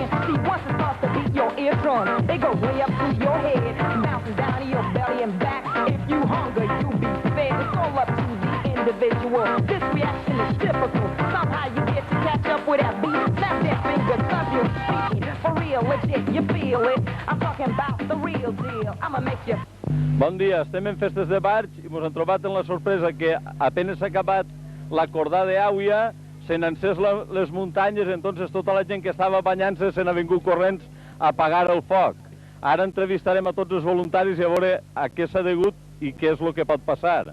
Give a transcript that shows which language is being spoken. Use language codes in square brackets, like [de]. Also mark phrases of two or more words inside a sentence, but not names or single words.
[en] See, once it starts to beat your eardrum, it goes way up through your head, bounces down to your belly and back. If you hunger, you be fed. It's all up to the individual. This reaction is typical. Somehow you get to catch up with that beat. Snap that finger, cause you're speaking. For real, legit, you feel it. I'm talking about the real deal. I'ma make you... [ca] Bon dia, estem en Festes de Barx i ens hem trobat en la sorpresa que apenas s'ha acabat la cordada d'Àuia, se n'han encès les muntanyes, entonces tota la gent que estava banyant-se se n'ha vingut corrents a apagar el foc. Ara entrevistarem a tots els voluntaris i a veure a què s'ha degut i què és el que pot passar.